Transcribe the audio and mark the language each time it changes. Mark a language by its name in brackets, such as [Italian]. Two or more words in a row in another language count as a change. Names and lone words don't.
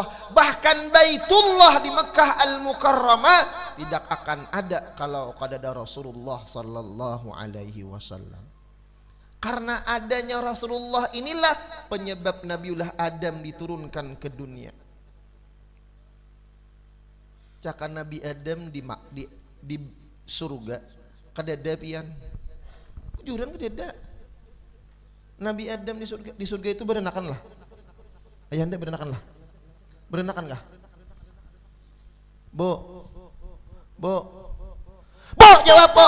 [Indonesian] Bahkan Baitullah di Mekah Al-Mukarramah tidak akan ada kalau tidak ada Rasulullah [Arabic] صلى الله عليه وسلم. [Indonesian] Karena adanya Rasulullah inilah penyebab Nabiullah Adam diturunkan ke dunia. [Banjar] Caka Nabi Adam di surga kadada pian. Juran kadada. Nabi Adam di surga itu berenakan lah. Ayahanda berenakan lah. Berenakan kah? Bo jawab po.